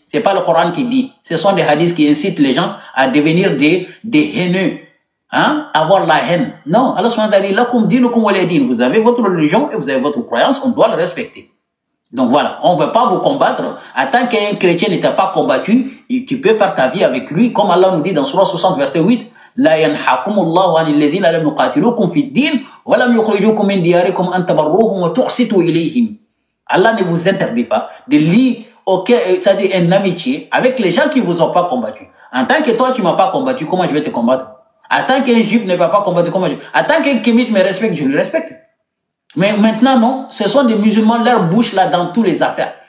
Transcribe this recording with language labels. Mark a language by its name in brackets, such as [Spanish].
[French] Ce n'est pas le Coran qui dit. Ce sont des hadiths qui incitent les gens à devenir des haineux. Hein? Avoir la haine. Non, Allah subhanahu wa ta'ala, vous avez votre religion et vous avez votre croyance, on doit le respecter. Donc voilà, on ne veut pas vous combattre. En tant qu'un chrétien ne t'a pas combattu, tu peux faire ta vie avec lui, comme Allah nous dit dans Surah 60, verset 8. [Arabic] لا ينحكم الله عن الذين لم يقاتلوكم في الدين ولم يخرجوكم من دياركم أن تبروهم وتقسطوا إليهم. [French] Allah ne vous interdit pas de lier c'est-à-dire une amitié avec les gens qui ne vous ont pas combattu. En tant que toi, tu ne m'as pas combattu, comment je vais te combattre? En tant qu'un juif ne m'a pas combattu, comment je... En tant qu'un kémite me respecte, je le respecte. Mais maintenant, non, ce sont des musulmans, leur bouche là dans toutes les affaires.